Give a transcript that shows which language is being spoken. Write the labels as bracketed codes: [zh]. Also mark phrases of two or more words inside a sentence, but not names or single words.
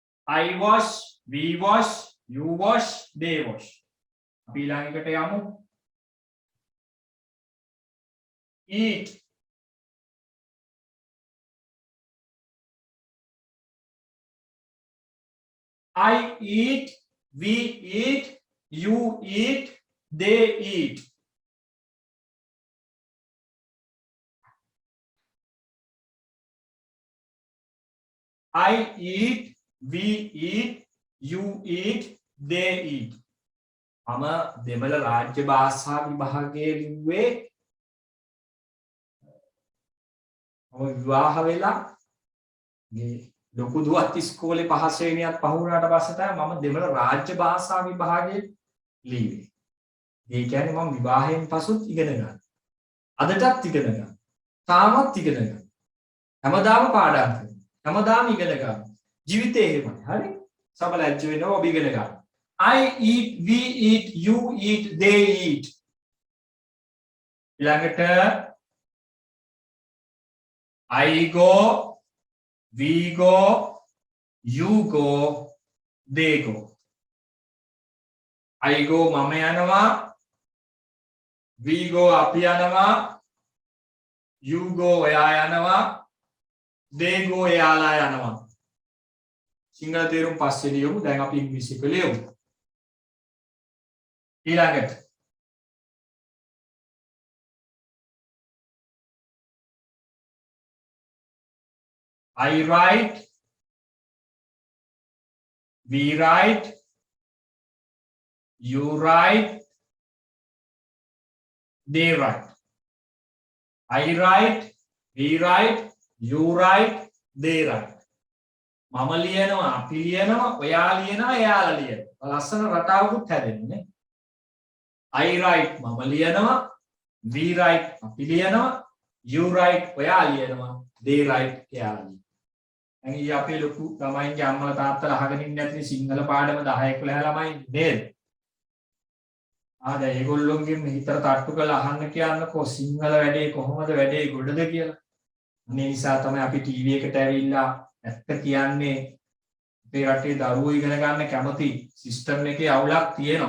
[en] I wash, we wash, you wash, they wash. [si] අපි ඊළඟට යමු. [en] Eat. I eat, we eat, you eat, they eat. I eat, we eat, you eat, they eat. [si] මම දෙමළ රාජ්‍ය භාෂා විභාගයේ ලිව්වේ මම විවාහ වෙලා මේ ලොකු දුවත් ඉස්කෝලේ පහ ශ්‍රේණියත් පහ වුණාට පස්සේ තමයි මම දෙමළ රාජ්‍ය භාෂා විභාගයේ ලිව්වේ. ඒ කියන්නේ මම විවාහයෙන් පසුත් ඉගෙන ගන්නවා. අදටත් ඉගෙන ගන්නවා. තාමත් ඉගෙන ගන්නවා. හැමදාම පාඩම් කරනවා. හැමදාම ඉගෙන ගන්නවා. ජීවිතේ එහෙමයි. හරි? සමලැජ්ජ වෙනවා ඔබ ඉගෙන ගන්න. [en] I eat, we eat, you eat, they eat. ඊළඟට I go, we go, you go, they go. I go [si] මම යනවා, [en] we go [si] අපි යනවා, [en] you go [si] ඔයා යනවා, [en] they go [si] එයාලා යනවා. සිංහල තේරුම් පස්සේ ලියමු. දැන් අපි ඉංග්‍රීසි එක ලියමු. [en] ඊළඟට I write, we write, you write, they write. I write, we write, you write, they write. [si] මම ලියනවා, අපි ලියනවා, ඔයා ලියනවා, එයාලා ලියනවා. ලස්සන රටාවකුත් හැදෙන්නේ. [en] I write [si] මම ලියනවා, [en] we write [si] අපි ලියනවා, [en] you write [si] ඔයා ලියනවා, [en] they write [si] එයාලා ලියනවා. දැන් ඊ අපේ ලොකු ළමයින්ගේ අම්මලා තාත්තලා අහගෙන ඉන්නේ නැති සිංහල පාඩම 10 11 ළමයි නේද? දැන් ඒගොල්ලොන්ගෙන් හිතට තට්ටු කරලා අහන්න කියන්නකෝ සිංහල වැඩේ කොහොමද වැඩේ ගොඩද කියලා. මේ නිසා තමයි අපි ටීවී එකට ඇවිල්ලා ඇත්ත කියන්නේ අපේ රටේ දරුවෝ ඉගෙන ගන්න කැමති සිස්ටම් එකේ අවුලක් තියෙනවා.